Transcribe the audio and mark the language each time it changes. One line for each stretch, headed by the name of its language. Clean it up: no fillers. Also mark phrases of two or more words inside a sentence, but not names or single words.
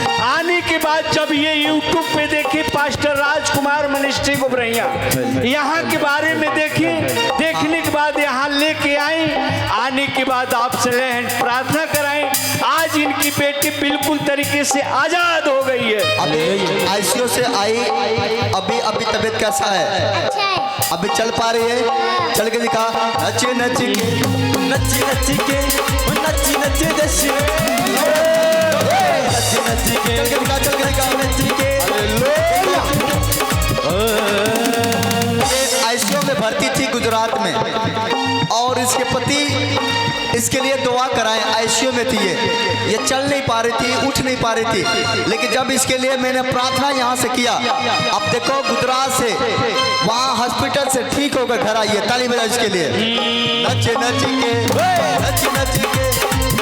Hindi: आने के बाद जब ये यूट्यूब पे देखी पास्टर राजकुमार मिनिस्ट्री गोबरैया, यहाँ के बारे में देखी, देखने के बाद यहाँ लेके आई। आने के बाद आपसे प्रार्थना कराई। आज इनकी बेटी बिल्कुल तरीके से आजाद हो गई है। अभी आईसीयू से आई। अभी तबीयत कैसा है? अच्छा है। अभी चल पा रही है? चल के दिखा।
Punjabi: नच नच के नच नच के नच नच जश्न नच नच के
Hindi: चल के दिखा। चल के दिखा।
Punjabi: नच के
Hindi: आईसीयू में भर्ती थी गुजरात में और इसके पति इसके लिए दुआ कराएं। आईसीयू में थी ये चल नहीं पा रही थी, उठ नहीं पा रही थी। लेकिन जब इसके लिए मैंने प्रार्थना यहाँ से किया, अब देखो गुजरात से वहाँ हॉस्पिटल से ठीक होकर घर आई है। ताली बजाओ इसके लिए।
Punjabi: नच नच के नच नच के